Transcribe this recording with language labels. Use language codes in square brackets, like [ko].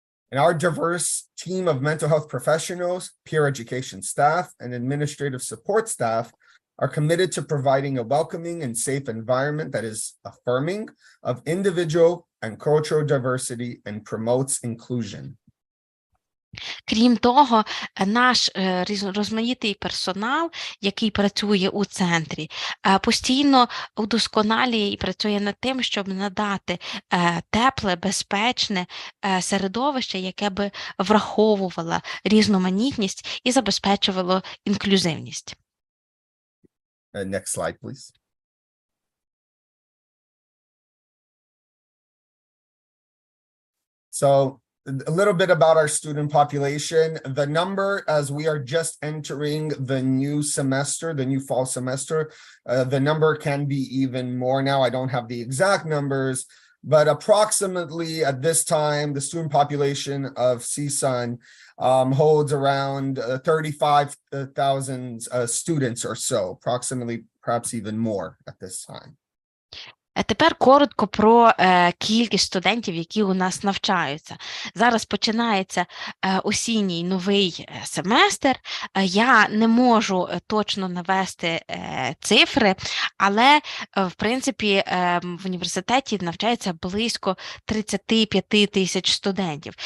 [en] And our diverse team of mental health professionals, peer education staff, and administrative support staff are committed to providing a welcoming and safe environment that is affirming of individual and cultural diversity and promotes inclusion. [uk] Крім того, наш розмаїтий персонал, який працює у центрі, постійно удосконалює і працює над тим, щоб надати тепле, безпечне середовище, яке би враховувало різноманітність і забезпечувало інклюзивність. [en] Next slide, please. So, a little bit about our student population. The number, as we are just entering the new semester, the new fall semester, the number can be even more now. I don't have the exact numbers, but approximately at this time, the student population of CSUN holds around 35,000 students or so, approximately, perhaps even more at this time. [uk] Тепер коротко про кількість студентів, які у нас навчаються. Зараз починається осінній новий семестр. Я не можу точно навести цифри, але, в принципі, в університеті навчається близько 35 тисяч студентів.